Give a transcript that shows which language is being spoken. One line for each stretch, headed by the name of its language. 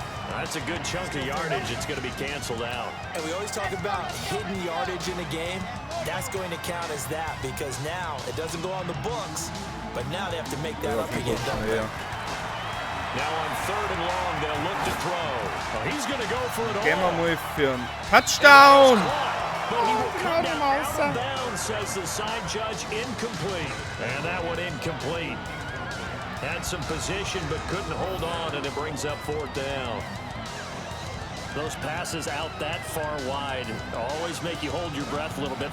English: That's a good chunk of yardage. It's going to be canceled out. And we always talk about hidden yardage in a game. That's going to count as that, because now it doesn't go on the books, but now they have to make that up again, don't they? Now on third and long, they'll look to throw. Well, he's going to go for it all.
German: Gehen wir mal für einen Touchdown.
English: But he will come down out of bounds, says the side judge. Incomplete. And that one incomplete. Had some position, but couldn't hold on, and it brings up fourth down. Those passes out that far wide always make you hold your breath a little bit.